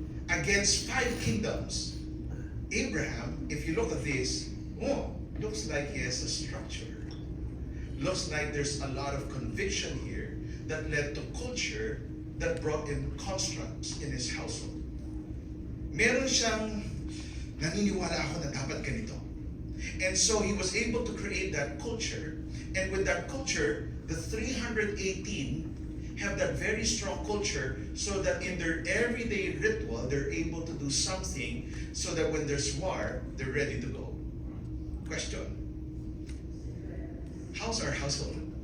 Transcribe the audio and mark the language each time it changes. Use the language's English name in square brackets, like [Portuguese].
[English] Against 5 kingdoms, Abraham, if you look at this, looks like he has a structure. Looks like there's a lot of conviction here that led to culture that brought in constructs in his household. [Filipino] Meron siyang naniniwala ako na dapat ganito. [English] And so he was able to create that culture. And with that culture, the 318 have that very strong culture so that in their everyday ritual, they're able to do something so that when there's war, they're ready to go. Question. How's our household?